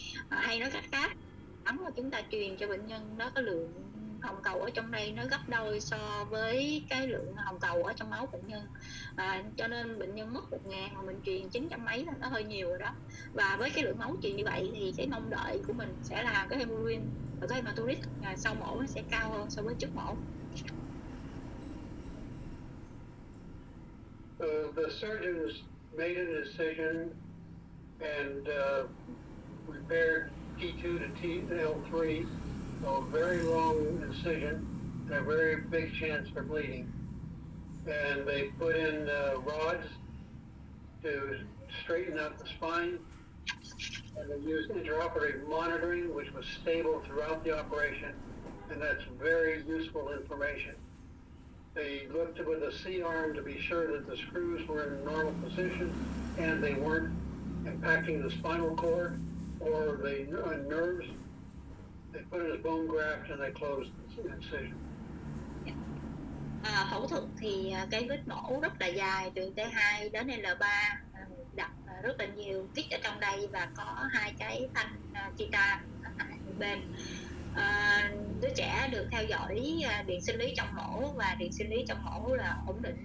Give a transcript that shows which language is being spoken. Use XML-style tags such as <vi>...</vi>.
<vi>Hay nói cách khác, ấm mà chúng ta truyền cho bệnh nhân nó có lượng hồng cầu ở trong đây nó gấp đôi so với cái lượng hồng cầu ở trong máu bệnh nhân. Cho nên bệnh nhân mất 1.000 mà mình truyền 900 mấy là nó hơi nhiều rồi đó. Và với cái lượng máu truyền như vậy thì cái mong đợi của mình sẽ là cái hemoglobin và cái hematuric sau mổ nó sẽ cao hơn so với trước mổ.</vi> <en>The surgeons made a decision and repaired T2 to TL3, so a very long incision and a very big chance for bleeding. And they put in rods to straighten out the spine, and they used intraoperative monitoring, which was stable throughout the operation, and that's very useful information. They looked with a C-arm to be sure that the screws were in normal position and they weren't impacting the spinal cord or the nerves. They put in a bone graft and they closed the incision.</en> <vi>Phẫu thuật thì cái vết mổ rất là dài, từ T2 đến L3, đặt rất là nhiều kít ở trong đây và có hai cái thanh titan ở hai bên. Đứa trẻ được theo dõi điện sinh lý trong mổ, và điện sinh lý trong mổ là ổn định.</vi>